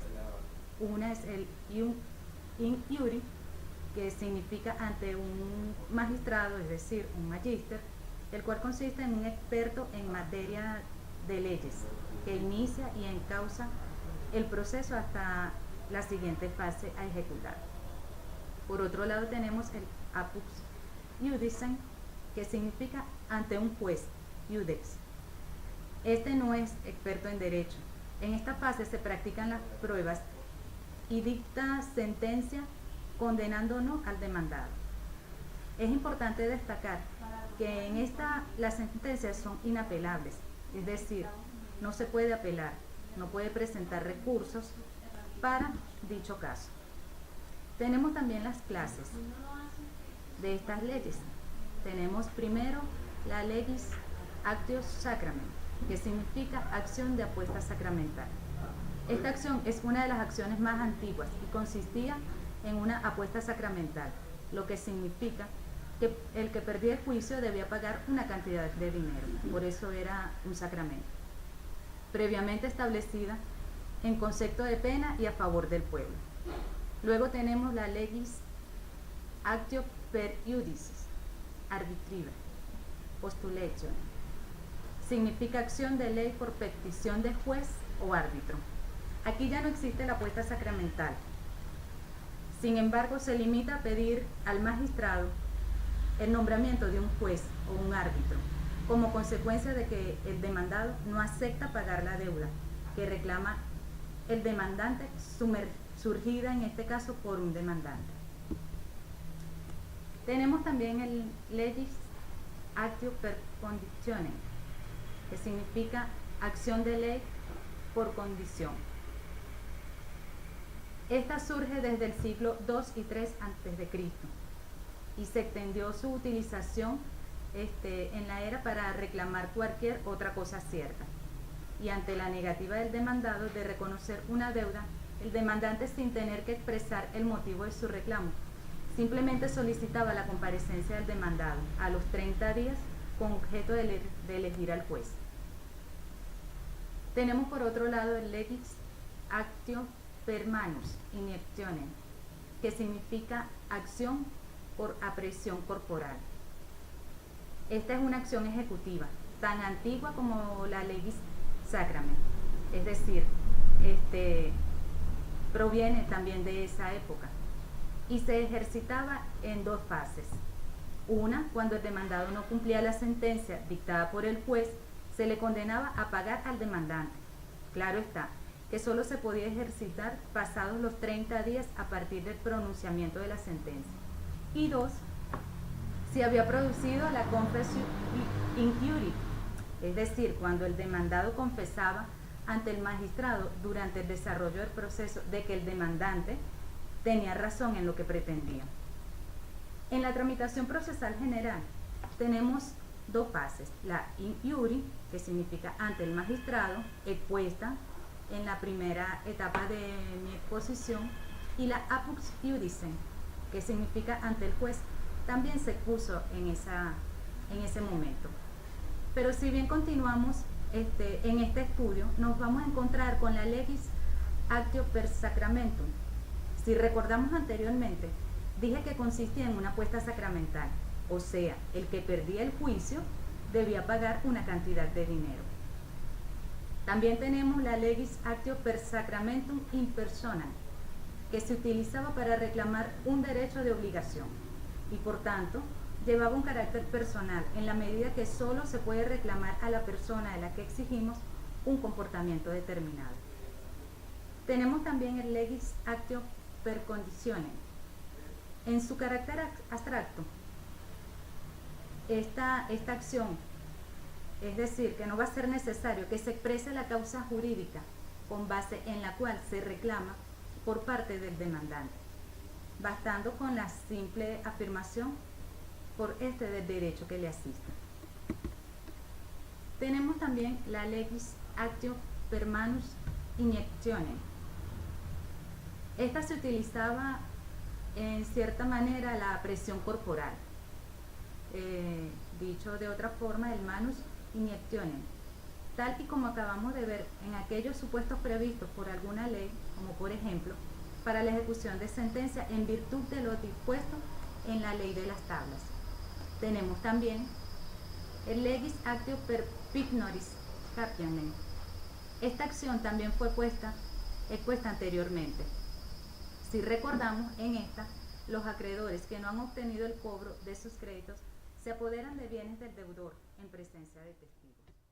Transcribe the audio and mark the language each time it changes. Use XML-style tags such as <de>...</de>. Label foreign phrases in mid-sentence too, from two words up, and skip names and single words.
<es>Una es el</es> <la>in iuri,</la> <es>que significa ante un magistrado, es decir, un magíster, el cual consiste en un experto en materia de leyes, que inicia y encausa el proceso hasta la siguiente fase a ejecutar. Por otro lado tenemos el</es> <la>apud iudicem,</la> <es>que significa ante un juez, iudex. Este no es experto en derecho. En esta fase se practican las pruebas y dicta sentencia condenando o no al demandado. Es importante destacar que en esta las sentencias son inapelables, es decir, no se puede apelar, no puede presentar recursos para dicho caso. Tenemos también las clases de estas leyes. Tenemos primero la</es> <la>legis actio sacrament,</la> <es>que significa acción de apuesta sacramental. Esta acción es una de las acciones más antiguas y consistía en una apuesta sacramental, lo que significa que el que perdía el juicio debía pagar una cantidad de dinero, por eso era un sacramento, previamente establecida en concepto de pena y a favor del pueblo. Luego tenemos la</es> <la>legis actio per iudicis, arbitriva, postulation.</la> <es>Significa acción de ley por petición de juez o árbitro. Aquí ya no existe la apuesta sacramental. Sin embargo, se limita a pedir al magistrado el nombramiento de un juez o un árbitro, como consecuencia de que el demandado no acepta pagar la deuda que reclama el demandante, surgida en este caso por un demandante. Tenemos también el</es> <la>legis actio per conditionem,</la> <es>que significa acción de ley por condición. Esta surge desde el siglo II y III a.C. y se extendió su utilización en la era para reclamar cualquier otra cosa cierta. Y ante la negativa del demandado de reconocer una deuda, el demandante, sin tener que expresar el motivo de su reclamo, simplemente solicitaba la comparecencia del demandado a los 30 días con objeto de elegir al juez. Tenemos por otro lado el</es> <la>legis actio per manus injectionem,</la> <es>que significa acción por apresión corporal. Esta es una acción ejecutiva, tan antigua como la</es> <la>legis sacrament,</la> <es>es decir, proviene también de esa época y se ejercitaba en dos fases. Una, cuando el demandado no cumplía la sentencia dictada por el juez, se le condenaba a pagar al demandante. Claro está, que solo se podía ejercitar pasados los 30 días a partir del pronunciamiento de la sentencia. Y dos, si había producido la</es> <la>confessio in iure,</la> <es>es decir, cuando el demandado confesaba ante el magistrado durante el desarrollo del proceso de que el demandante tenía razón en lo que pretendía. En la tramitación procesal general tenemos dos fases, la</es> <la>in iure,</la> <es>que significa ante el magistrado, expuesta en la primera etapa de mi exposición, y la</es> <la>apud iudicem,</la> <es>que significa ante el juez, también se expuso en ese momento. Pero si bien continuamos en este estudio, nos vamos a encontrar con la</es> <la>legis actio per sacramentum.</la> <es>Si recordamos anteriormente, dije que consistía en una apuesta sacramental, o sea, el que perdía el juicio debía pagar una cantidad de dinero. También tenemos la</es> <la>legis actio per sacramentum in personam,</la> <es>que se utilizaba para reclamar un derecho de obligación y por tanto llevaba un carácter personal en la medida que solo se puede reclamar a la persona de la que exigimos un comportamiento determinado. Tenemos también el</es> <la>legis actio per conditionem.</la> <es>En su carácter abstracto, esta acción, es decir, que no va a ser necesario que se exprese la causa jurídica con base en la cual se reclama por parte del demandante, bastando con la simple afirmación por del derecho que le asista. Tenemos también la</es> <la>legis actio per manus injectionem.</la> <es>Esta se utilizaba en cierta manera la presión corporal, dicho de otra forma, el</es> <la>manus injectionem,</la> <es>tal y como acabamos de ver en aquellos supuestos previstos por alguna ley, como por ejemplo para la ejecución de sentencia en virtud de lo dispuesto en la ley de las tablas. Tenemos también el</es> <la>legis actio per pignoris capiamen.</la> <es>Esta acción también fue expuesta anteriormente. Si recordamos, en esta, los acreedores que no han obtenido el cobro de sus créditos se apoderan de bienes del deudor en presencia de testigos.</es>